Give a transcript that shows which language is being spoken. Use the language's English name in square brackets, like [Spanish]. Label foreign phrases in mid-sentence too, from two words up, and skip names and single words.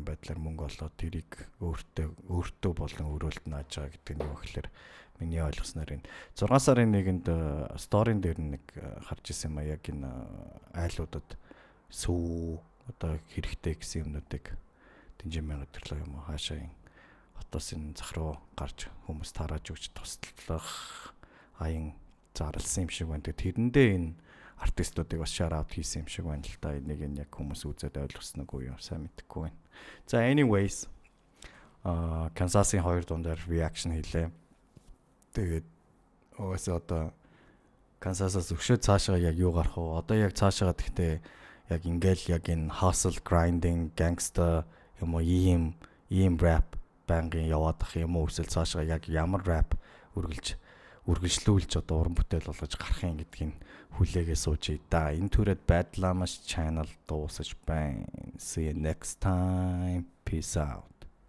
[Mongolian] байдлаар мөнгө олоод тэрийг өөртөө болон өрөөлд нааж байгаа гэдэг нь юу гэхээр миний ойлгосноор энэ 6 сарын 1-нд сторийн дээр нэг харж ирсэн юм а яг энэ айлуудад сүү одоо хэрэгтэй гэсэн юмнуудыг дэнжин мянга төрлөө юм уу хаашаа хотоос энэ зах руу гарч хүмүүс тарааж өгч туслах аян зарлсан юм шиг байна. Тэрэндээ энэ артистуудыг бас [English] shout out [Mongolian] хийсэн юм шиг байна л та. Энийг яг хүмүүс үзээд ойлгосног уу юу сайн мэдэхгүй байна. За anyways Kansas-ийн 2 дундаар reaction хийлээ. Тэгээд одоо Kansas-аас өгшөө цаашаа яг юу гарах вэ? Одоо яг цаашаа гэхдээ яг ингээл яг энэ [English] hustle grinding gangster [Mongolian] юм уу ийм rap бангийн яваад ах юм уу эсвэл цаашаа яг ямар rap үргэлжлүүлж одоо уран бүтээл болгож гарах юм гэдгийг хүлээгээ суужий да. Энэ түрээд Bad Lamas channel дуусаж байна. [English] See you next time. Peace out.